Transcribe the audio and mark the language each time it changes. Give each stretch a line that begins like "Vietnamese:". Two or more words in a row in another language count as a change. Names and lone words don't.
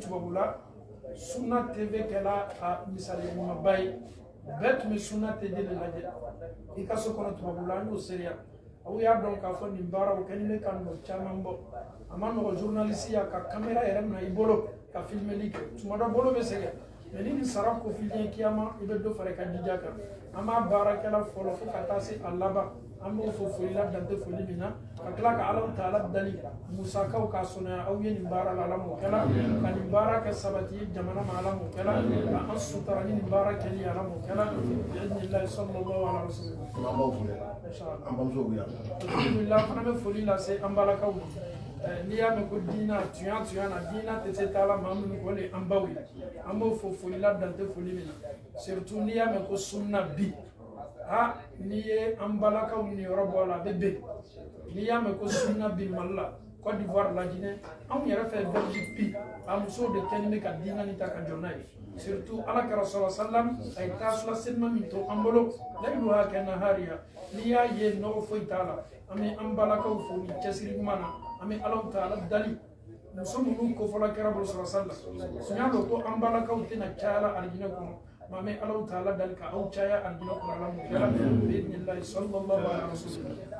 Bambara: tubabu la Suna TV kɛla a misali ɲumanba ye bɛɛ tun bɛ Suna TV de lajɛ i ka so kɔnɔ tubabu la an y'o seereya aw y'a dɔn k'a fɔ nin baaraw kɛlen bɛ ka nɔ caman bɔ a ma nɔgɔ journaliste ya ka caméra yɛrɛ minɛ i bolo ka filmeli kɛ tuma dɔ bolo bɛ sɛgɛn mais ni nin sara kofilen kiyama i bɛ dɔ fara i ka jija kan an b'a baarakɛla fɔlɔ fo ka taa se a laban an b'o fo foli la dante foli min na ka tila ka Alahu Taala dali musakaw k'a sɔnaya aw ye nin baara la Ala m'o kɛla ka nin baara kɛ sabati ye jamana ma Ala m'o kɛla ka an sutura ni nin baara kɛli Ala m'o kɛla
Arabic: bi'idhnillahi sallallahu alaihi wasallam
Bambara: an b'aw fo an bamusow bɛ yan alhamdulillah fana bɛ foli lase an balakaw ma n'i y'a mɛn ko diina tuya na diina tɛ se taa la maa minnu ko le an baw ye an b'o fo foli la dante foli min na surtout n'i y'a mɛn ko sunna bi n'i ye an balakaw ni yɔrɔ bɔ a la a bɛ bɛn n'i y'a mɛn ko sunna bi Mali la Côte d'Ivoire la Guinée anw yɛrɛ fɛ Belgique bi a musow de kɛlen bɛ ka diina ni ta ka jɔ n'a ye surtout Alakira
Arabic: sallallahu alaihi wasallam
Bambara: a ye taasula selima min to an bolo layiluha kɛnahariya n'i y'a ye nɔgɔ foyi t'a la an bɛ an balakaw fo ni cɛsiri ɲuman na an bɛ Alahu Taala dali muso minnu kofɔla kɛra bolo
Arabic: sallallahu alaihi wasallam
Bambara: sun y'a dɔn ko an balakaw tɛna caya la alijinɛ kɔnɔ maa bɛ Alahu Taala dali ka aw caya alijinɛ kɔnɔ Ala m'o kɛla
Arabic: bi'idhnillahi sallallahu alaihi wasallam.